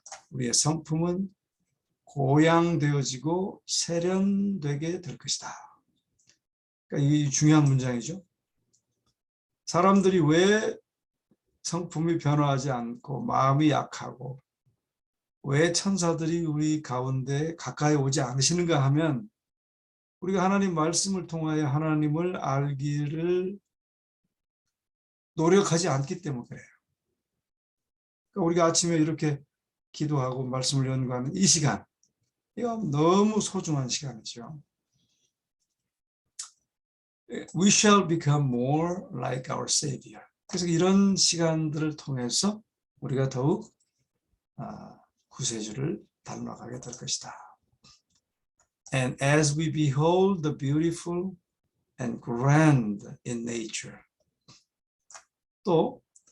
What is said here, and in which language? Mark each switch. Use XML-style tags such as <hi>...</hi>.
<ko>우리의 성품은 고양되어지고 세련되게 될 것이다. 그러니까 이 중요한 문장이죠. 사람들이 왜 성품이 변화하지 않고 마음이 약하고 왜 천사들이 우리 가운데 가까이 오지 않으시는가 하면 우리가 하나님 말씀을 통하여 하나님을 알기를 노력하지 않기 때문에 그래요. 그러니까 우리가 아침에 이렇게 기도하고 말씀을 연구하는 이 시간, 이거 너무 소중한 시간이죠.</ko> <en>We shall become more like our Savior.</en> <ko>그래서 이런 시간들을 통해서 우리가 더욱 구세주를 닮아가게 될 것이다.</ko> <en>And as we behold the beautiful and grand in nature, 또</en>